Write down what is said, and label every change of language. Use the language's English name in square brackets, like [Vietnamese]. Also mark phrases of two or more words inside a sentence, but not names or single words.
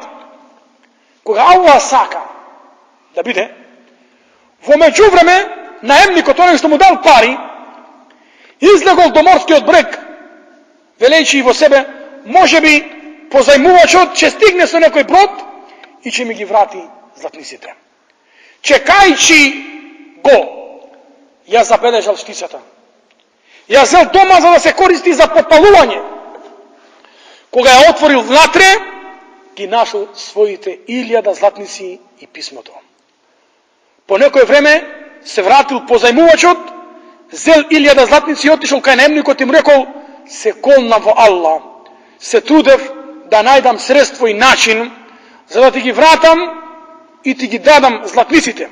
[Macedonian] Koga Allah saka da bide, vo međuvreme, najemnikot, onaj što mu dal pari, izlegol do morskiot breg, veleći vo sebe, može bi pozajmuvačot, će stigne se nekoj brod i će mi gi vrati zlatnicite. Čekajći go, ja zabeležal šticata. Ja zel doma za da se koristi za potpaluvanje. Koga je otvoril внатре, ги нашел своите 1000 златници и писмото. По некое време се вратил позајмувачот, зел 1000 златници и отишол кај наемникот и му рекол: се колнам во Аллах, се трудев да најдам средство и начин за да ти ги вратам и ти ги дадам златниците.